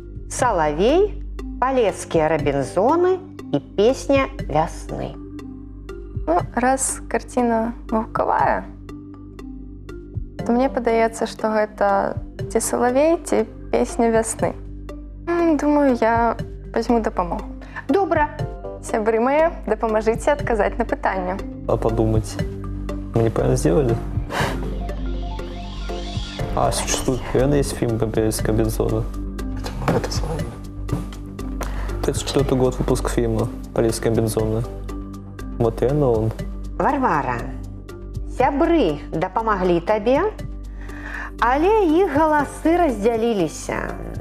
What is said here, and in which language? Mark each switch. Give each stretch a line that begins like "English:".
Belarusian: «Салавей», «Палескія Робінзоны» і «Песня вясны». Ну, раз карціна гукавая, то мне падаецца, што гэта ці «Салавей», ці «Песня вясны». Думаю, я возьму дапамогу. Добра. Сябры мае, дапамажыце адказаць на пытанне.
Russian: А подумать, мы неправильно сделали? А, существует, реально есть фильм «Палеские Робинзоны». Это Соловей. 34 год выпуск фильма «Палеские Робинзоны». Вот реально он.
Belarusian: Варвара, сябры дапамаглі табе, але іх галасы раздзяліліся.